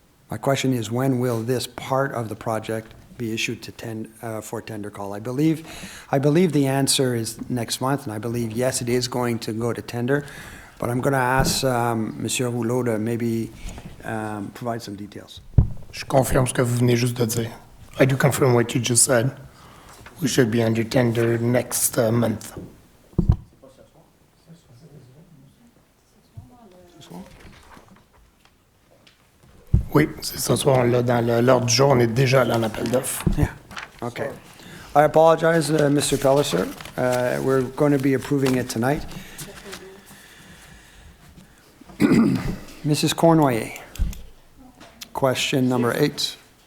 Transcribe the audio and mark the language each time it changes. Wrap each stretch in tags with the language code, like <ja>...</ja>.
<en>My question is, when will this part of the project be issued for tender call? I believe the answer is next month, and I believe, yes, it is going to go to tender, but I'm going to ask Monsieur Rouleau to maybe provide some details.</en> <fr>Je confirme ce que vous venez juste de dire.</fr> <en>I do confirm what you just said. We should be under tender next month.</en> <fr>Oui, c'est ce soir, là, dans l'ordre du jour, on est déjà allé en appel d'offres.</fr> <en>Yeah, okay. I apologize, Mr. Pellicer. We're going to be approving it tonight. Mrs. Cornoyer, question number 8.</en>